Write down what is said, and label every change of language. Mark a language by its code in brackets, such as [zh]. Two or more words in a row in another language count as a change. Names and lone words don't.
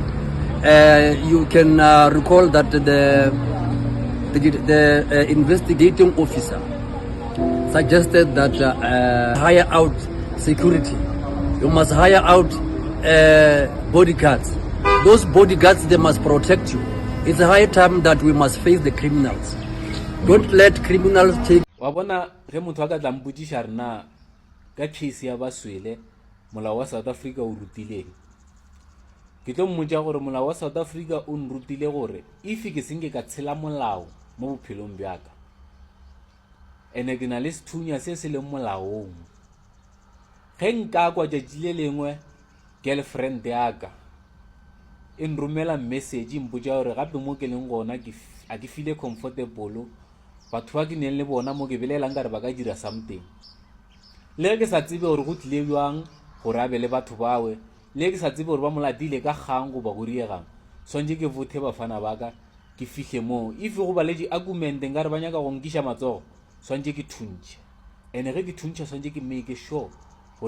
[en] You can recall that the investigating officer suggested that hire out security. You must hire out bodyguards. Those bodyguards, they must protect you. It's a high time that we must face the criminals. Don't let criminals take. [nso] Wa bona ge motho a ka tla mputsisha rena ka case ya baswele molao wa South Africa o rutileng ke tlo mmotsa gore molao wa South Africa o nrutile gore if ke senge ka tshela molao mo bophelong bjaka ene ke na le sethunya se se le molaong ge nka kwa tšatši le lengwe girlfriend yaka e nromela message mpotsa gore gape mo ke leng gona a ke [en] feel comfortable [nso] batho ba ke neng le bona mo ke belelang ka re ba ka dira something le ke sa tsebe gore go tlile jwang gore a be le batho bawe le ke sa tsebe gore ba molatile ka gang go ba go riegang sonje ke vothe bafana baka ke fihle mo if go ba le di-argument nka re ba nyaka go nkisha matsogo sonje ke thuntšha ene ge ke thuntšha sonje ke [en] make sure [nso] gore